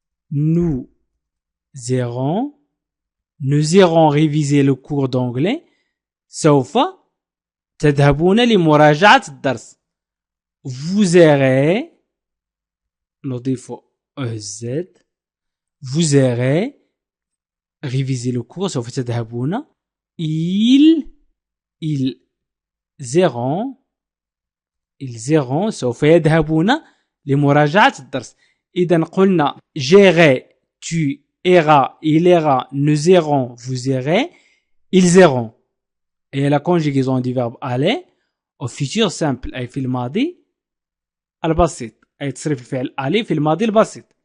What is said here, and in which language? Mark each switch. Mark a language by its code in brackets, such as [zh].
[fr] nous irons réviser le cours d'anglais. [ar] سوف تذهبون لمراجعة الدرس. [fr] Vous irez [ar] نضيف [fr] EZ. Vous irez réviser le cours. [ar] سوف تذهبون. [fr] Ils iront [ar] سوف يذهبون لمراجعة الدرس. إذا قلنا [fr] j'irai, tu iras, il ira, nous irons, vous irez, ils iront. Et la conjugaison du verbe aller au futur simple [ar] أي في الماضي البسيط [fr] أي تصريف الفعل aller في الماضي البسيط.